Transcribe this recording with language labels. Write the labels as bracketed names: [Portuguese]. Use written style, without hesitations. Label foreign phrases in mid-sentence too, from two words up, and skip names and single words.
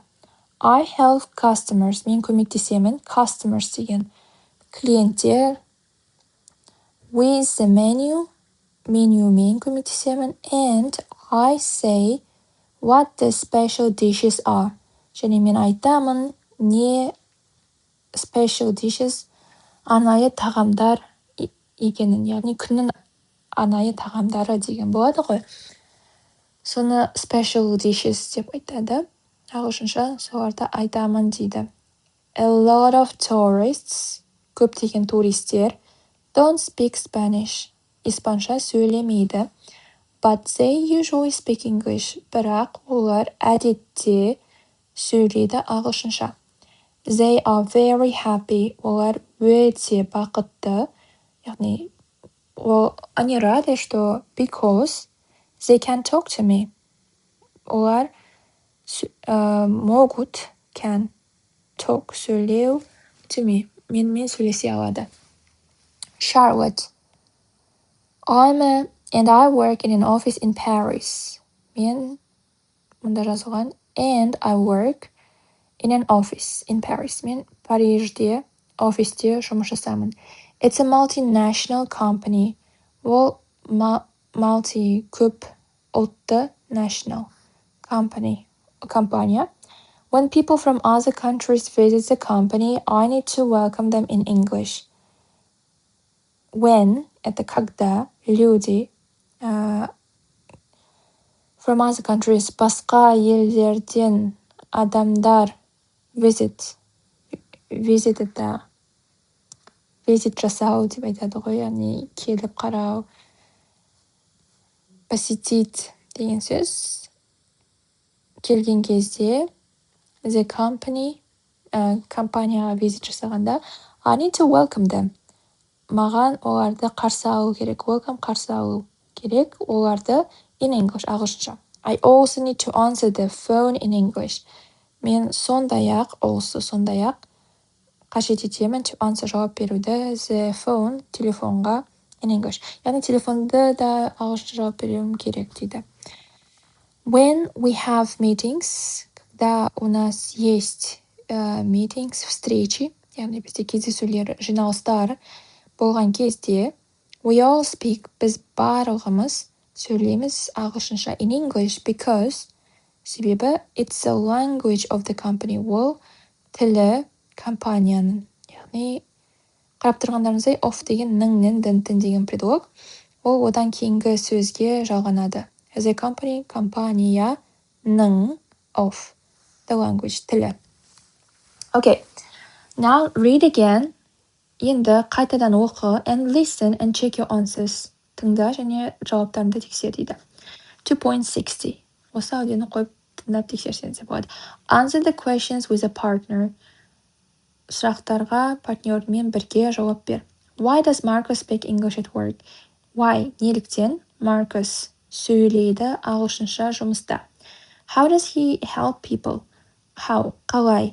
[English] I help customers, [Kazakh] мен көмектесемін, customers деген клиенттер, [English] with the menu, [Kazakh] менюмен көмектесемін, [English] and I say what the special dishes are. [Kazakh] Және мен айтамын не [English] special dishes, [Kazakh] арнайы тағамдар екенін, яғни күннің арнайы тағамдары деген болады ғой. Соны [English] special dishes [Kazakh] деп айтады. Ағылшынша соларды айтамын дейді. [English] A lot of tourists, [Kazakh] көптеген туристер, [English] don't speak Spanish, [Kazakh] испанша сөйлемейді. [English] But they usually speak English, [Kazakh] бірақ олар әдетте сөйлейді ағылшынша. [English] They are very happy, [Kazakh] олар өте бақытты, яғни [Russian] они рады, что [English] because they can talk to me. Олар могут, can talk, сөйлеу, to me, [Kazakh] менімен сөйлесе алады. Charlotte. [English] And I work in an office in Paris. [Kazakh] Мен мұнда жазылған [English] and I work in an office in Paris. [Kazakh] Мен Парижде, офисте жұмыс жасаймын. [English] It's a multinational company. [Kazakh] Ол multi, көп ұлтты, [English] national company, компания. When people from other countries visit the company, I need to welcome them in English. When, [Russian] это когда люди [English] from other countries, [Kazakh] басқа елдерден адамдар visit это visit жасау деп айтады ғой, яғни келіп қарау, посетить деген сөз. Келген кезде [English] the company, [Kazakh] компанияға visit жасағанда, [English] I need to welcome them. [Kazakh] Маған оларды қарсы алу керек. Welcome, қарсы алу керек. Оларды [English] in English, [Kazakh] ағылшынша. [English] I also need to answer the phone in English. [Kazakh] Мен сондай-ақ қажет етемін [English] to answer, [Kazakh] жауап беруді, [English] the phone, телефонға, in English. [Kazakh] Яғни телефонды да ағылшынша жауап беруім керек дейді. [English] When we have meetings, [Russian] когда у нас есть meetings, встречи, [Kazakh] яғни бізде кездесулер, жиналыстар болған кезде [English] we all speak, [Kazakh] біз барлығымыз сөйлейміз ағылшынша [English] in English because себебі it's the language of the company, [Kazakh] ол тілі компанияның. Яғни қарап тұрғандарыңыздай of деген ніңнен дінтін деген предлог, ол одан кейінгі сөзге жалғанады. [English] The company, компанияның of the language, тілі. Okay, now read again. [Kazakh] Енді қайтадан оқы [English] and listen and check your answers. [Kazakh] Тыңда және жауаптарыңды тексер дейді. 2.60. Осы аудионы қойып тыңдап тексерсеңіз болады. [English] Answer the questions with a partner. [Kazakh] Сұрақтарға партнермен бірге жауап бер. [English] Why does Marcus speak English at work? Why? [Kazakh] Неліктен Marcus сөйлейді ағылшынша жұмыста? [English] How does he help people? How? [Kazakh] Қалай?